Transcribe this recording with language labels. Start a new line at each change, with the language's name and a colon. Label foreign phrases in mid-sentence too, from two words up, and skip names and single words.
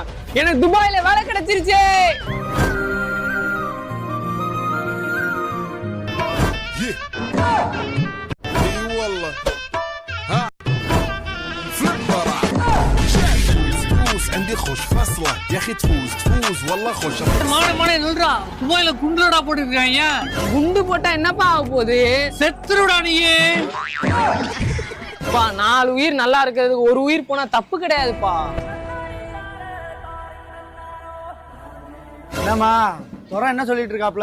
Tamil: எனக்கு துபாயில வேலை கிடைச்சிருச்சு.
Arabic: عندي خوش فصله يا اخي تفوز والله خوش
Tamil: மானே நில்றா. துபாயில குண்டுடா போட்டுருக்காங்க. குண்டு போட்டா என்னப்பா ஆக போகுது? செத்துருடா நீயே. 4 உயிர் நல்லா இருக்கிறதுக்கு ஒரு உயிர் போனா தப்பு கிடையாதுப்பா. என்னம்மா துறை என்ன சொல்லிட்டு இருக்காப்ல?